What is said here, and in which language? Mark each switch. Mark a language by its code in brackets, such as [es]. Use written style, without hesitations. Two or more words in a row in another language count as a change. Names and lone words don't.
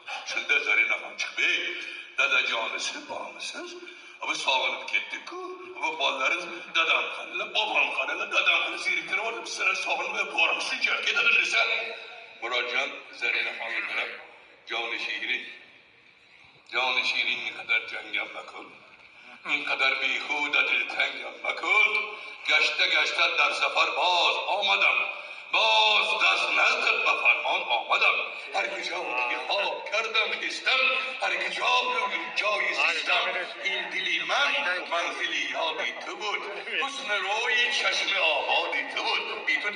[uz] Shunda Zarinaxon chiqib, dadajonisi bormisiz? Biz sog'inib ketdik-ku. Va bolalarimiz dadam qanilar, bobom qanilar, dadam qani zeriktirib olib, sizlar sog'inmay borib shunchalik ketadi desa. Murodjon Zarinaxonga qarab, [fa] جان شیرین قدر جنگم مکن. این قدر بیهوده دلتنگم مکن گشته در سفر باز آمدم باز دست نزدت به فرمان آمدم هر کجا خواب کردم خستم هر کجا جایی زیستم این دلی من منزلی یابی تو بود حسن روی چشم آبادی تو بود بی تو